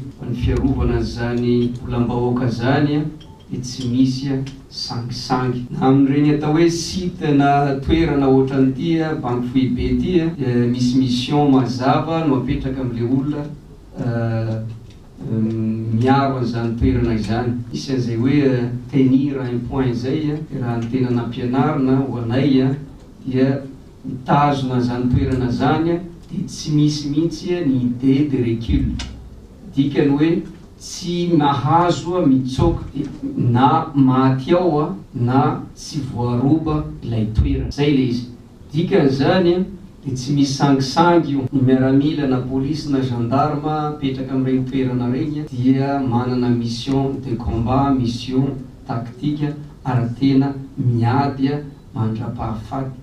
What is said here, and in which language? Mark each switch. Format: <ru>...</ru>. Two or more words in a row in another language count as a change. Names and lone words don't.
<mg>Ny fiarovana zany volam-bahoaka zany dia tsy misy sangisangy. Na amin'ireny atao hoe site na toerana ohatran'ity banky foibe ity misy mission mazava no apetraka amin'ilay olona miaro an'izany toerana izany. Misy an'izay hoe</mg> <fr>tenir un point</fr> <mg>izay raha ny tena nampianarina ho anay dia mitazona an'izany toerana zany dia tsy misy mihitsy ny</mg> <fr>idée de recul.</fr> <mg>Dikany hoe tsy mahazo mitsoka na maty ao na tsy voaroba ilay toerana. Zay le izy. Dikan'izany dia tsy misy sangisangy io. Ny miaramila na polisy na gendarme petraka amin'ireny toerana reny dia manana</mg> <fr>mission de combat, mission tactique</fr> <mg>ary tena miady mandra-pahafaty.</mg>